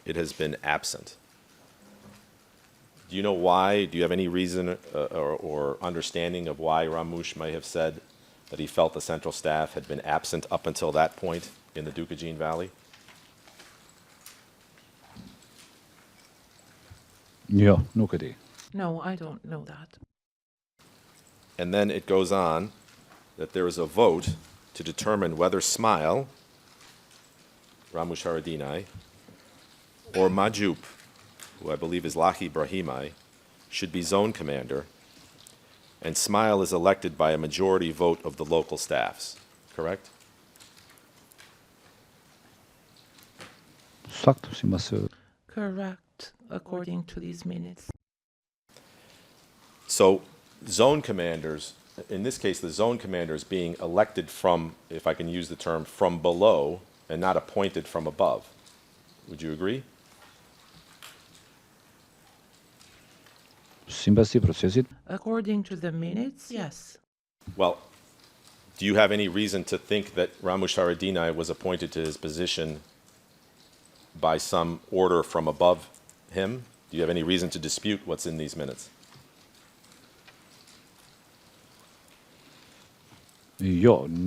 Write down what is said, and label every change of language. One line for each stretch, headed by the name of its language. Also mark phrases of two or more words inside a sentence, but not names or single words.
English: It has been absent. Do you know why? Do you have any reason or understanding of why Ramush might have said that he felt the central staff had been absent up until that point in the Dukajin Valley?
Albanian: Jo, nuk e di.
English: No, I don't know that. And then it goes on that there is a vote to determine whether Smile, Ramush Haradinaj, or Majup, who I believe is Lahi Brahimaj, should be zone commander, and Smile is elected by a majority vote of the local staffs, correct?
Albanian: Sakt sipas
English: Correct, according to these minutes. So zone commanders, in this case, the zone commander is being elected from, if I can use the term, from below and not appointed from above. Would you agree?
Albanian: sipas ti procesit.
English: According to the minutes, yes. Well, do you have any reason to think that Ramush Haradinaj was appointed to his position by some order from above him? Do you have any reason to dispute what's in these minutes?
Albanian: Jo,